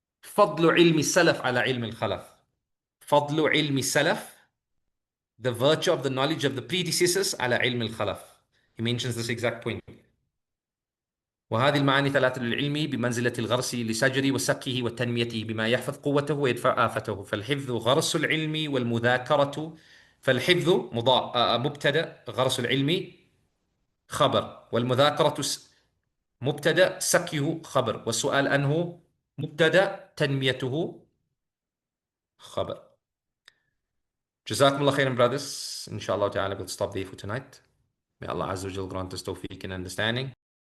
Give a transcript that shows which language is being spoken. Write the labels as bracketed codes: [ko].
[ar] فضل علم السلف على علم الخلف. فضل علم السلف, [en] the virtue of the knowledge of the predecessors, [ar] على علم الخلف. [en] He mentions this exact point. [ar] وهذه المعاني ثلاثة للعلم بمنزلة الغرس لشجر وسقيه وتنميته بما يحفظ قوته ويدفع آفته. فالحفظ غرس العلم والمذاكرة. فالحفظ مبتدأ، غرس العلم خبر، والمذاكرة مبتدأ، سقيه خبر، والسؤال عنه مبتدأ، تنميته خبر. [en] Jazakumullah khairan, brothers. Inshallah ta'ala, we'll stop there for tonight. May Allah Azza wa Jal grant us tawfiq and understanding.